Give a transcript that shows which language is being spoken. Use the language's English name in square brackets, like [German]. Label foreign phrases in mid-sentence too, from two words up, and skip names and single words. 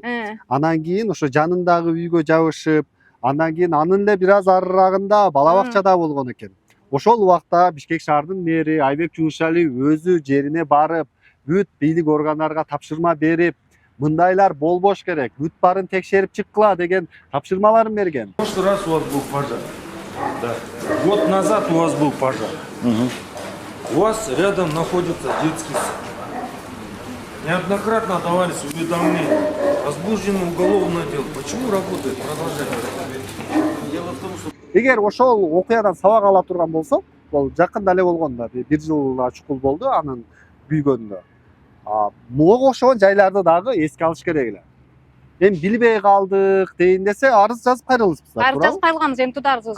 [Kyrgyz] Анан кийин ошо жанындагы үйгө жабышып, андан кийин анын эле бир аз арырагында бала бакчада болгон экен. Ошол убакта Бишкек шаардын мэри Айбек Жумушалиев өзү жерине барып, бүт бийлик органдарга тапшырма берип, мындайлар болбош керек, бүт барын текшерип чыккыла деген тапшырмаларын берген. [Russian] В прошлый раз у вас был пожар. Да. Год назад у вас был пожар. У вас рядом находится детский сад. Неоднократно давались уведомления Возбужден уголовное дело. Почему работает? Продолжай. Дело в том, что [Kyrgyz] эгер ошол окуядан сабак ала турган болсок, бул жакында эле болгон да, бир жылга чукул болду анын күйгөнүнө. Буга окшогон жайларды дагы эске алыш керек эле. Эми билбей калдык дейин десе, арыз жазып кайрылыпсыз. Арыз жазып кайрылганбыз, эми туда арыз.